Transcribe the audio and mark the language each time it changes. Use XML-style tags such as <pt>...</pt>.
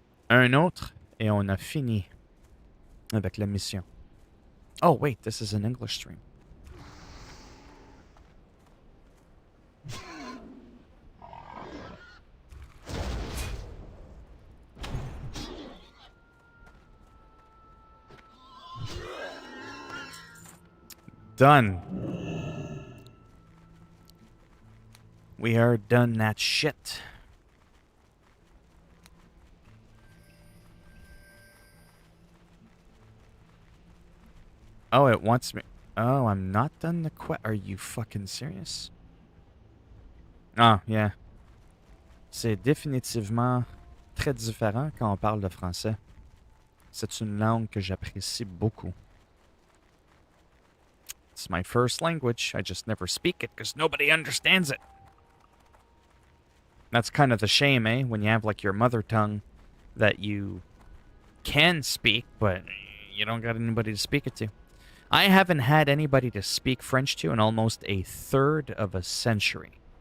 <fr>Un autre, et on a fini avec la mission.</fr> <en>Oh, wait, this is an English stream. Done. We are done that shit. Oh, it wants me. Oh, I'm not done the quest. Are you fucking serious? Ah, yeah.</en> <fr>C'est définitivement très différent quand on parle de français. C'est une langue que j'apprécie beaucoup.</fr> <en>It's my first language. I just never speak it because nobody understands it. That's kind of the shame, eh? When you have, like, your mother tongue that you can speak, but you don't got anybody to speak it to. I haven't had anybody to speak French to in almost a third of a century.</en>